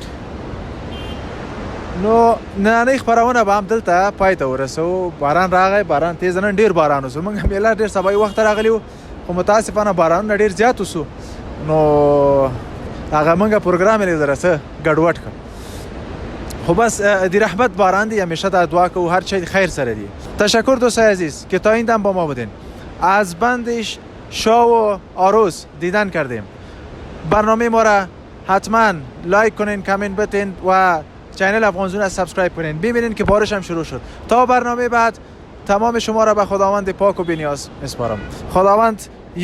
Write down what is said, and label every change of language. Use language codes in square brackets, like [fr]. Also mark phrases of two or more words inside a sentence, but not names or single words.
[ps] نو نننۍ خپرونه به هم دلته پای ته ورسوو. باران راغی، باران تیز نن ډېر باران وسو، موږ میله ډېر سبا وخت راغلی وو خو متاسفانه بارانونه ډېر زیات وسو، نو هغه موږ پروګرام یې لږ څه ګډوډ کړ. خب بس دی رحمت باران دی، [fa] همیشه در دعا که و هر چیز [ps] خیر سره دی. [fa] تشکر دوستای عزیز که تا این دم با ما بودین. از بندش شاه و آروس دیدن کردیم. برنامه ما را حتما لایک کنین، کامنت بتین و چینل افغانزون را سابسکرایب کنین. ببینین که بارش هم شروع شد. تا برنامه بعد تمام شما را به خداوند پاک و بی‌نیاز میسپارم.